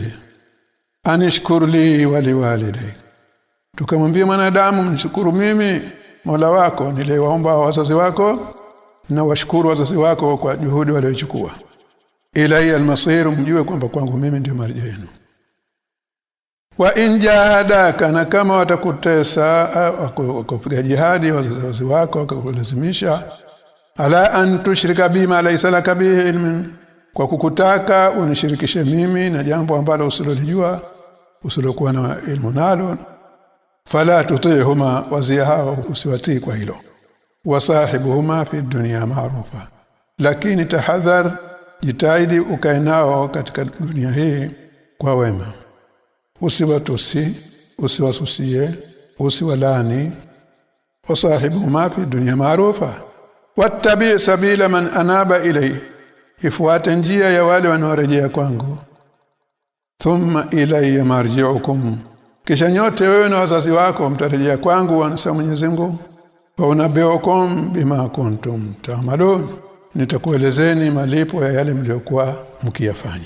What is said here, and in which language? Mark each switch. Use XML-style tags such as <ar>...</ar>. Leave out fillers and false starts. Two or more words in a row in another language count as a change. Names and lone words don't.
<ar>أن اشكر لي ولوالديك,</ar> <sw>tukamwambia mwanadamu mshukuru mimi Mola wako niliwaomba wazazi wako, na washukuru wazazi wako kwa juhudi waliochukua.</sw> <ar>إلي المصير,</ar> <sw>mjue kwamba kwangu mimi ndio marejeo yenu.</sw> <ar>وإن جاهداك,</ar> <sw>na kama watakutesa kupiga jihadi wazazi wako wakakulazimisha,</sw> <ar>على أن تشرك بي ما ليس لك به علم,</ar> <sw>kwa kukutaka unishirikishe mimi na jambo ambalo usilolijua, usilokuwa na ilmu nalo,</sw> <ar>فلا تطعهما,</ar> <sw>wazia hao usiwatii kwa hilo.</sw> <ar>وصاحبهما في الدنيا معروفا,</ar> <sw>lakini tahadhar, jitahidi ukae nao katika dunia hii kwa wema. Usiwatusi, usiwasusie, usiwalani.</sw> <ar>وصاحبهما في الدنيا معروفا واتبع سبيل من أناب إلي,</ar> <sw>ifuate njia ya wale wanaorejea kwangu.</sw> <ar>ثم إلي مرجعكم,</ar> <sw>kisha nyote wewe na wazazi wako mtarejea kwangu, anasema Mwenyezi Mungu.</sw> <ar>وأنبئكم بما كنتم تعملون,</ar> <sw>nitakuelezeni malipo ya yale mliokuwa mkiyafanya.</sw>